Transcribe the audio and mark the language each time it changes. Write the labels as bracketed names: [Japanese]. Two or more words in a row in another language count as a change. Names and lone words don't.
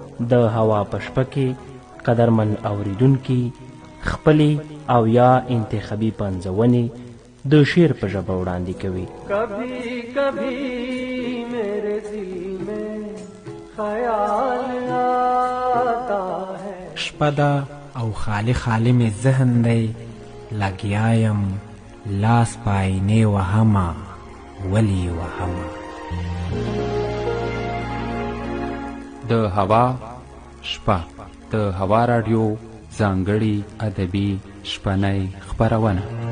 [Pashto] د هوا په شپه کې قدرمن اوریدونکي خپلې او یا انتخابي پنځونې د شعر په ژبه وړاندې کوي. [Urdu] کبھی کبھی میرے دل میں خیال آتا ہے. [Pashto] شپه ده او خالی خالی مې ذهن دی، لګیا یم لاس په آینې وهمه، ولې وهمه؟ د هوا شپه، د هوا راډیو ځانګړې ادبي شپنۍ خپرونه.